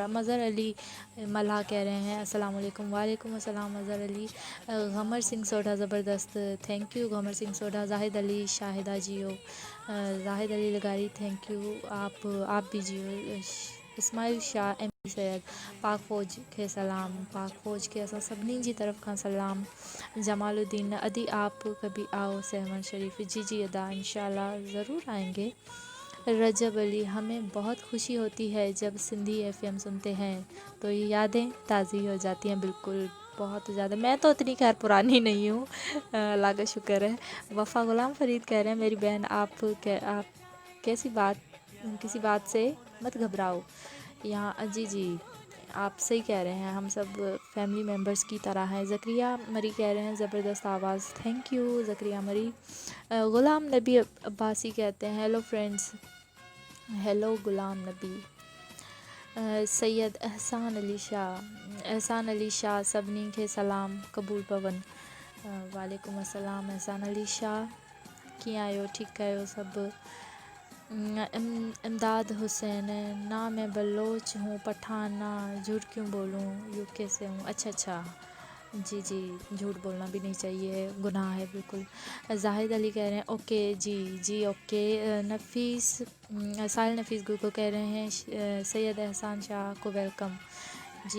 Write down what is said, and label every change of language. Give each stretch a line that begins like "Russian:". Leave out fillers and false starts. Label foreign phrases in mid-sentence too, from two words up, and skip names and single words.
Urdu: مظہر علی ملہا کہہ رہے ہیں
Arabic: السلام علیکم. وعلیکم السلام
Urdu: مظہر علی. گمر سنگھ سوڈھا زبردست,
English: thank you
Urdu: گمر سنگھ سوڈھا. زاہد علی شاہدہ جیو، زاہد علی لغاری
English: thank you,
Urdu: آپ بھی جیو. اسماعیل شاہ ایم سید پاک فوج کے سلام,
Sindhi: पाक फ़ौज के असां सभिनी जी तरफ़ खां सलाम।
Urdu: جمال الدین ادی آپ کبھی آؤ سہمن شریف، جی جی ادا
Arabic: إن شاء الله
Urdu: ضرور آئیں گے. رجب علی ہمیں بہت خوشی ہوتی ہے جب سندھی ایف ایم سنتے ہیں تو یہ یادیں تازہ ہو جاتی ہیں. بالکل بہت زیادہ. میں تو اتنی خیر پرانی نہیں ہوں، اللہ کا شکر ہے. وفا غلام فرید کہہ رہے ہیں میری بہن آپ کیسی بات کسی بات سے مت گھبراؤ. یہاں جی جی، آپ صحیح کہہ رہے ہیں، ہم سب
English: family members
Urdu: کی طرح ہیں. زکریا مری کہہ رہے ہیں زبردست آواز,
English: thank you
Urdu: زکریا مری. غلام نبی عباسی کہتے ہیں
English: hello friends,
Urdu: ہیلو غلام نبی.
Sindhi: सैयद एहसान अली शाह सभिनी खे सलाम क़बूल पवन।
Arabic: وعلیکم السلام
Sindhi: एहसान अली शाह, कीअं आहियो? ठीकु आहियो सभु?
Urdu: امداد حسین, نہ میں بلوچ ہوں پٹھان، نہ جھوٹ کیوں بولوں، یوکے سے ہوں. اچھا، جی جی، جھوٹ بولنا بھی نہیں چاہیے، گناہ ہے بالکل. زاہد علی کہہ رہے ہیں اوکے جی جی اوکے. ساحل نفیس گل کہہ رہے ہیں سید احسان شاہ کو ویلکم جی.